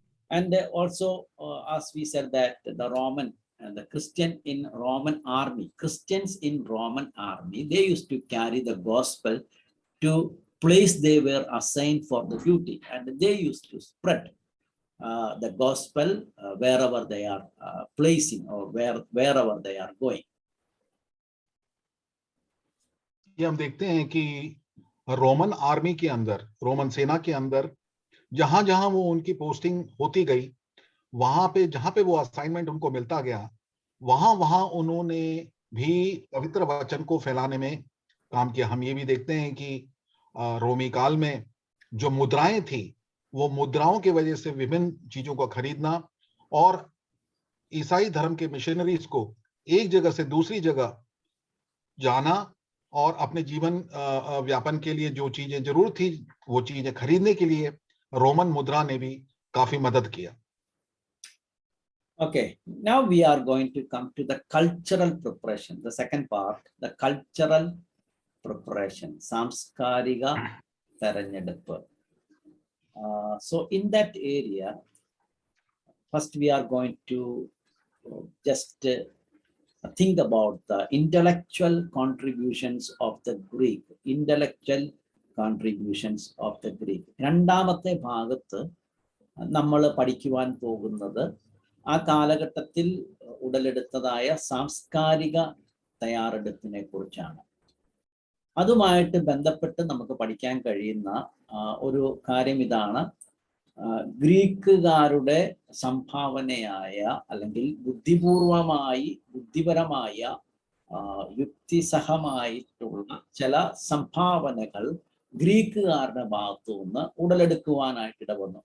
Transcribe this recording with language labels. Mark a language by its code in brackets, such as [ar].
[en] And also, as we said, that the Roman and the Christian in Roman army, Christians in Roman army, they used to carry the gospel to place they were assigned for the duty, and they used to spread the gospel wherever they are placing, or wherever they are going. [hi] ये हम देखते हैं कि Roman army के अंदर, Roman सेना के अंदर जहां जहां वो उनकी पोस्टिंग होती गई, वहां पे जहां पे वो असाइनमेंट उनको मिलता गया, वहां वहां उन्होंने भी पवित्र वचन को फैलाने में काम किया। हम ये भी देखते हैं कि रोमी काल में जो मुद्राएं थी, वो मुद्राओं की वजह से विभिन्न चीजों को खरीदना और ईसाई धर्म के मिशनरीज को एक जगह से दूसरी जगह जाना और अपने जीवन व्यापन के लिए जो चीजें जरूर थी वो चीजें खरीदने के लिए रोमन मुद्रा ने भी काफी मदद किया। [en] Okay, now we are going to come to the cultural preparation, the second part, the cultural preparation, [ml] സാംസ്കാരിക തെരഞ്ഞെടുപ്പ്. [en] So in that area, first we are going to just think about the intellectual contributions of the Greek, intellectual contributions of the Greek. [ml] രണ്ടാമത്തെ ഭാഗത്ത് നമ്മൾ പഠിക്കുവാൻ പോകുന്നത് ആ കാലഘട്ടത്തിൽ ഉടലെടുത്തതായ സാംസ്കാരിക തയ്യാറെടുപ്പിനെ കുറിച്ചാണ്. അതുമായിട്ട് ബന്ധപ്പെട്ട് നമുക്ക് പഠിക്കാൻ കഴിയുന്ന ഒരു കാര്യം ഇതാണ്, ഗ്രീക്കുകാരുടെ സംഭാവനയായ അല്ലെങ്കിൽ ബുദ്ധിപരമായ യുക്തിസഹമായിട്ടുള്ള ചില സംഭാവനകൾ ഗ്രീക്കുകാരുടെ ഭാഗത്തു നിന്ന് ഉടലെടുക്കുവാനായിട്ട് ഇടവന്നു.